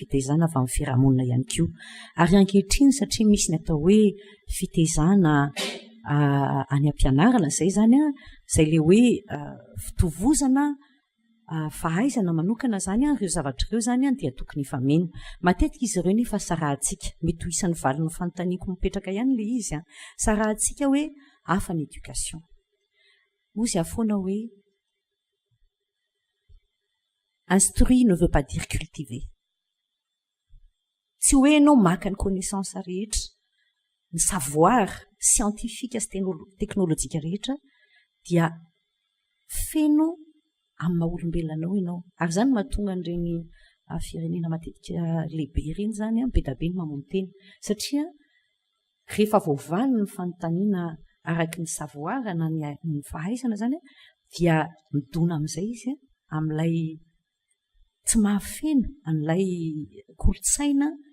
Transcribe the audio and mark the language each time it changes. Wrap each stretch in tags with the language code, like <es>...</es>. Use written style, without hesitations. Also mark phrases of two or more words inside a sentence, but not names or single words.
<mg>fitaizana avy amin'ny fiarahamonina ihany koa ary ankehitriny satria misy ny atao hoe fitaizana any am-pianarana zay zany a zay le hoe fitovozana fahaizana manokana zany a ireo zavatra ireo zany a dia tokony ifameno matetika izy ireo nefa sarahantsika mety ho isan'ny valin'ny fanontaniako mipetraka ihany le izy a sarahantsika hoe hafa ny éducation ozy afoana hoe</mg> <fr>instruit ne veut pas dire cultiver</fr> <mg>tsy hoe ianao maka ny connaissance rehetra ny savoir scientifique sy teknôlôjika rehetra dia feno amin'ny maha-olombelonanao ianao ary zany mahatonga an'ireny firenena matetika lehibe ireny zany a be da be ny mamono teny satria rehefa voavaly ny fanontaniana araky ny savoir na ny fahaizana zany a dia midona amin'izay izy amin'ilay tsy mahafeno an'ilay kolotsaina</mg>